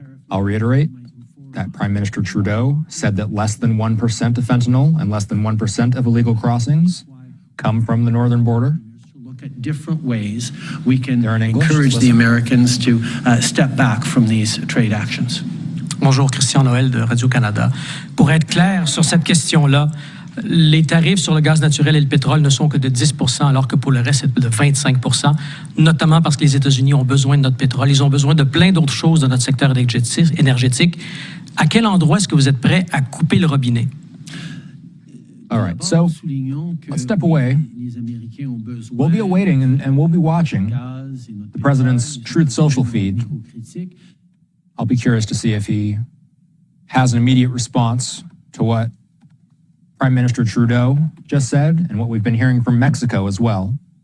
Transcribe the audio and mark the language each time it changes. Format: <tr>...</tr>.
<en>I'll reiterate that Prime Minister Trudeau said that less than 1% of fentanyl and less than 1% of illegal crossings come from the northern border. Look at different ways we can They're in English. encourage the Listen. Americans to step back from these trade actions.</en> <fr>Bonjour, Christian Noël de Radio-Canada. Pour être clair sur cette question-là, les tarifs sur le gaz naturel et le pétrole ne sont que de 10%, alors que pour le reste, c'est de 25%, notamment parce que les États-Unis ont besoin de notre pétrole. Ils ont besoin de plein d'autres choses dans notre secteur énergétique. À quel endroit est-ce que vous êtes prêt à couper le robinet?</fr> <en>All right, so let's step away. We'll be awaiting and we'll be watching the president's Truth Social feed. I'll be curious to see if he has an immediate response to what Prime Minister Trudeau just said and what we've been hearing from Mexico as well.</en>